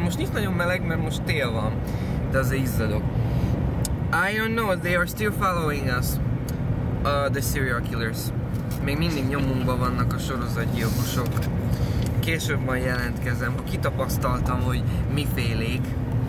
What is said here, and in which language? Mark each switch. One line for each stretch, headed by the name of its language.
Hungarian: Most nincs nagyon meleg, mert most tél van, de azért izzadok.
English: I don't know, they are still following us, the serial killers.
Hungarian: Még mindig nyomunkban vannak a sorozatgyilkosok. Később majd jelentkezem, ha kitapasztaltam, hogy mifélék.